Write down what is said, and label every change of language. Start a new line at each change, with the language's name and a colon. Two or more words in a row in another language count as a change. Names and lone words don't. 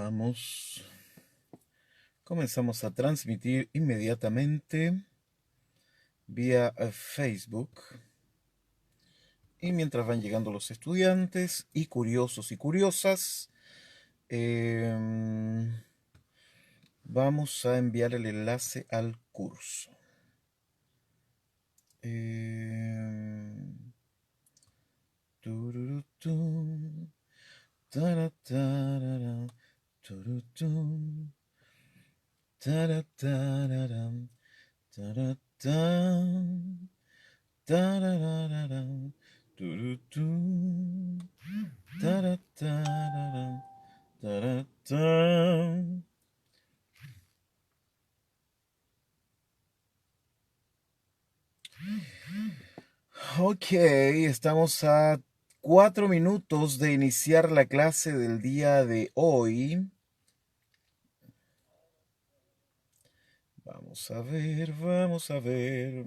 Spanish: Comenzamos a transmitir inmediatamente vía Facebook. Y mientras van llegando los estudiantes y curiosos y curiosas, vamos a enviar el enlace al curso. Tururutum, taratararam, turutum, taratararam, taratam, tarararam, turutum, taratararam, taratam. Ok, estamos a 4 minutos de iniciar la clase del día de hoy. Vamos a ver, vamos a ver.